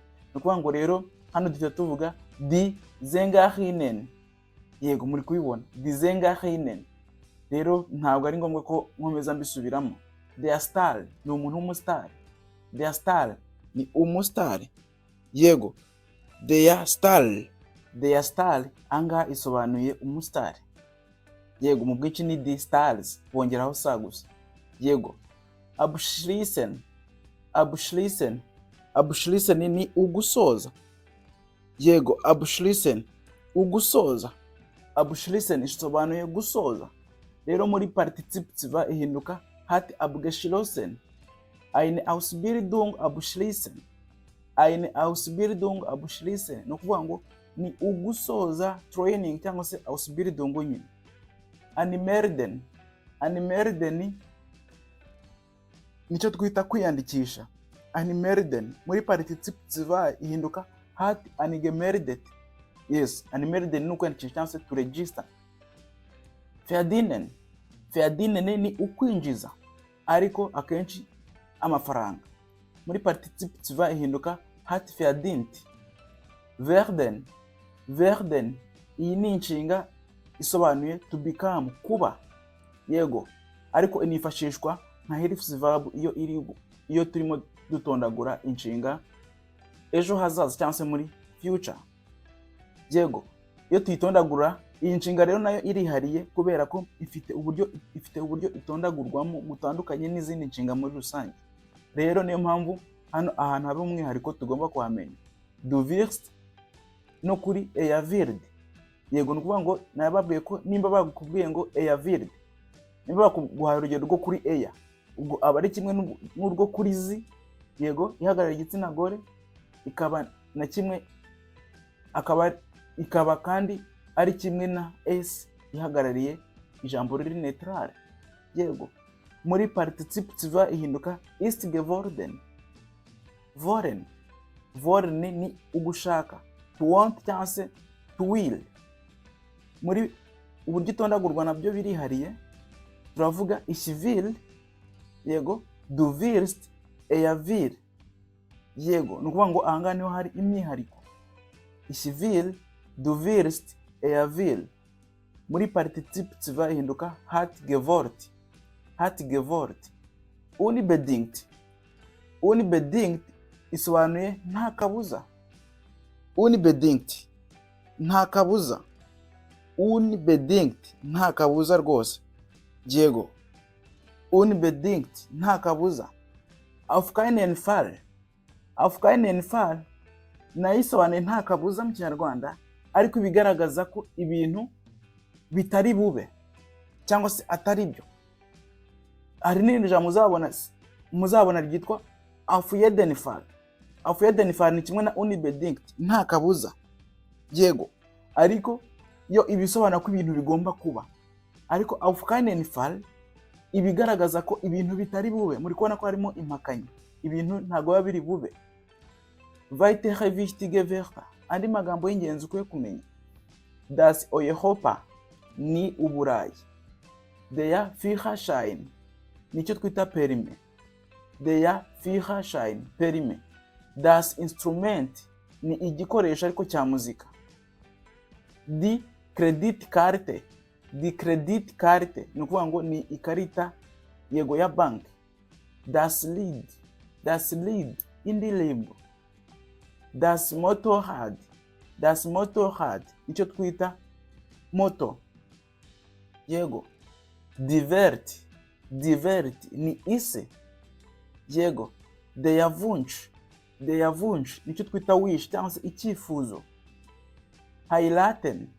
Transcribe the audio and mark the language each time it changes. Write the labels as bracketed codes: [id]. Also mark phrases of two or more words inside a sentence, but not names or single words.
[rw] Nukuvuga ngo rero hano dufite tuvuga [de] die Sängerinnen. [rw] Yego, muri kubibona [de] die Sängerinnen. [rw] Rero ntabwo ari ngombwa ko nkomeza mbisubiramo. [de] Der Star [rw] ni umuntu w'umustar. [de] Der Star [rw] ni umustar. Yego, [de] der Star, der Star [rw] anga isobanuye umustar. Yego, mu bwinshi ni [de] die Stars [rw] bongeraho sa gusa. Yego, [de] abschließen, abschließen, abschließen [rw] ni ugusoza. Yego, abschließen, ugusoza. Abschließen isobanuye gusoza. Rero muri Partizip ihinduka [de] hat abgeschlossen. Eine Ausbildung abschließen. Eine Ausbildung abschließen. [rw] No kuvuga ngo ni ugusoza training cyangwa se Ausbildung nyine. [de] Anmelden. [rw] Anmelden nicyo twita kwiyandikisha. Anmelden muri Partizip ihinduka [de] hat angemeldet. [rw] Yes, anmelden ni ukwandikisha cyangwa se [en] to register. [de] Verdienen. [rw] Verdienen ni ukwinjiza ariko akenshi amafaranga. Muri Partizip ihinduka [de] hat verdient. [rw] Werden. Werden iyi ni inshinga isobanuye [en] to become, [rw] kuba. Yego, ariko inifashishwa nka [en] helps verb [rw] iyo turimo dutondagura inshinga ejo hazaza cyangwa se muri future. Yego, iyo tuyitondagura iyi nshinga rero nayo irihariye kubera ko ifite uburyo itondagurwamo gutandukanye n'izindi nshinga muri rusange. Rero niyo mpamvu hano ahantu habe umwihariko tugomba kuhamenya. [de] Du wirst [rw] no kuri [de] er wird. [rw] Yego, ni ukuvuga ngo nababwiye ko nimba bakubwiye ngo [de] er wird, [rw] nimba bakuguhaye urugero rwo kuri er, ubwo aba ari kimwe n'urwo kuri zi. Yego, ihagarara igitsina gore ikaba na kimwe ikaba kandi ari kimwe na s ihagarariye ijambo riri neutral. Yego, muri Partizip ihinduka [de] ist geworden. Wollen. Wollen [rw] ni ugushaka. [en] To want [rw] cyangwa se [en] to will. [rw] Muri uburyo itondagurwa nabyo birihariye. [de] Turavuga ich will. Yego, du wirst, er will. [rw] Yego, ni ukuvuga ngo aha niho hari imyihariko. [de] Ich will, du wirst, er will. [rw] Muri Partizip ihinduka [de] hat gewollt. Hat gewollt. Unbedingt. [rw] Unbedingt isobanuye nta kabuza. Unbedingt nta kabuza. Unbedingt nta kabuza rwose. Yego. Unbedingt nta kabuza. [de] Auf keinen Fall. Auf keinen Fall [rw] nayo isobanuye nta kabuza mu Kinyarwanda, ariko bigaragaza ko ibintu bitari bube cyangwa se atari byo. Hari n'irindi jambo muzabona ryitwa [de] auf jeden Fall. Auf jeden Fall [rw] ni kimwe na unbedingt nta kabuza. Yego. Ariko yo ibisobanura ko ibintu bigomba kuba. Ariko [de] auf keinen Fall [rw] ibigaragaza ko ibintu bitari bube. Muri kubona ko harimo impakanyi. Ibintu ntago biba biri bube. [de] Weitere wichtige Wörter. [rw] Andi magambo y'ingenzi ukwiye kumenya. [de] Das Europa [rw] ni Uburayi. [de] Der Führerschein [rw] nicyo twita perime. [de] Der Führerschein perime. [rw] Das Instrument ni igikoresho ariko cya muzika. [de] Die Kreditkarte. Die Kreditkarte [rw] ni ukuvuga ngo ni ikarita yego ya bank. [de] Das Lied. Das Lied indirimbo. Das Motorrad. Das Motorrad [rw] nicyo twita moto. Yego. Divert. Divert ni ise. Yego. [de] Der Wunsch. Der Wunsch [rw] nicyo twita wish cyangwa se icyifuzo. [de] Heiraten.